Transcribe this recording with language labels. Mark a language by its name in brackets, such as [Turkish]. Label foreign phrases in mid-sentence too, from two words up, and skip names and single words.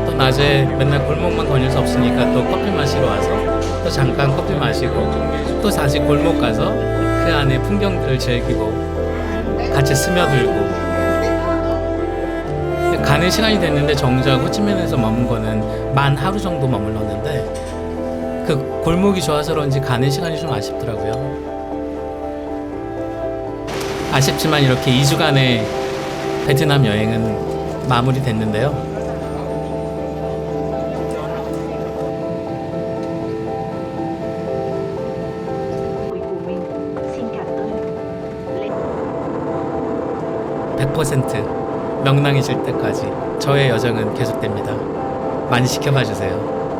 [Korean] 또 낮에 맨날 골목만 거닐 수 없으니까 또 커피 마시러 와서 또 잠깐 커피 마시고 또 다시 골목 가서 그 안에 풍경들을 즐기고 같이 스며들고 가는 시간이 됐는데 정작 호치민에서 머문 거는 만 하루 정도 머물렀는데 그 골목이 좋아서 그런지 가는 시간이 좀 아쉽더라고요. 아쉽지만 이렇게 2주간의 베트남 여행은 마무리됐는데요. [Vietnamese] Quý phụ huynh, xin cảm ơn. Lễ [Korean] 100% 명랑해질 때까지 저의 여정은 계속됩니다. 많이 지켜봐 주세요.